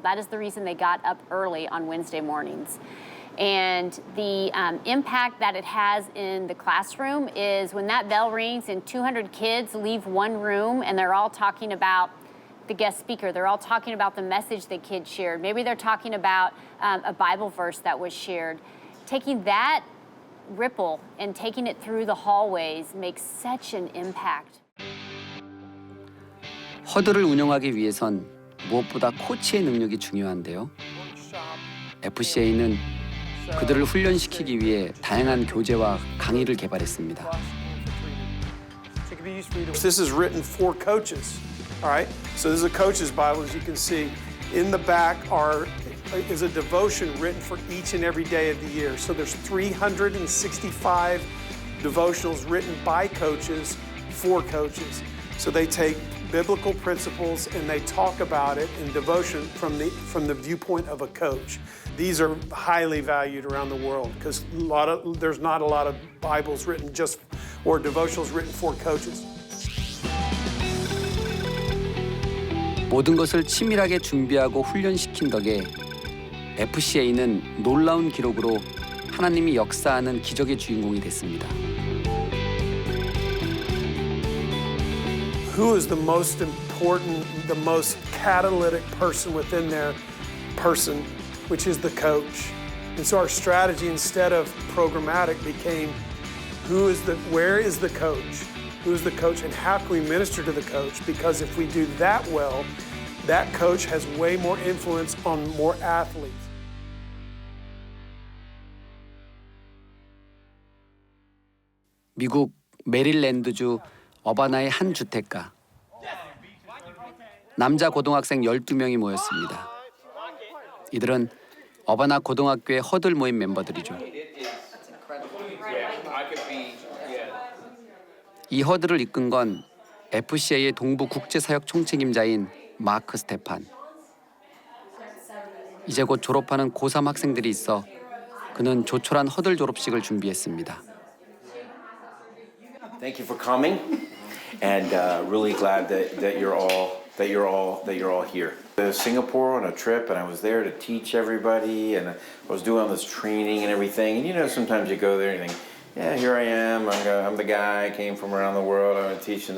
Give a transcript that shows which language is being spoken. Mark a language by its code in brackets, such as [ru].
[en] That is the reason they got up early on Wednesday mornings. And the impact that it has in the classroom is when that bell rings and 200 kids leave one room and they're all talking about the guest speaker. They're all talking about the message the kid shared. Maybe they're talking about a Bible verse that was shared. Taking that ripple and taking it through the hallways makes such an impact. [ko] 허들을 운영하기 위해선 무엇보다 코치의 능력이 중요한데요. FCA는 그들을 훈련시키기 위해 다양한 교재와 강의를 개발했습니다. [en] This is written for coaches, all right? So this is a coach's Bible, as you can see. In the back is a devotion written for each and every day of the year. So there's 365 devotionals written by coaches for coaches. So they take biblical principles and they talk about it in devotion from the viewpoint of a coach. These are highly valued around the world because there's not a lot of Bibles written or devotionals written for coaches. [ko] 모든 것을 치밀하게 준비하고 훈련시킨 덕에 FCA는 놀라운 기록으로 하나님이 역사하는 기적의 주인공이 됐습니다. [en] Who is the most important, the most catalytic person within their person, which is the coach. And so our strategy, instead of programmatic, became where is the coach? Who is the coach and how can we minister to the coach? Because if we do that well, that coach has way more influence on more athletes. [ko] 미국 메릴랜드주 어바나의 한 주택가. 남자 고등학생 12명이 모였습니다. 이들은 어바나 고등학교의 허들 모임 멤버들이죠. 이 허들을 이끈 건 FCA의 동부 국제사역 총책임자인 마크 스테판. 이제 곧 졸업하는 고3 학생들이 있어 그는 조촐한 허들 졸업식을 준비했습니다. [en] Thank you for coming, and really glad that you're all here. I was in Singapore on a trip, and I was there to teach everybody, and I was doing all this training and everything. And you know, sometimes you go there and you think, yeah, here I am. I'm the guy. I came from around the world. I'm teaching.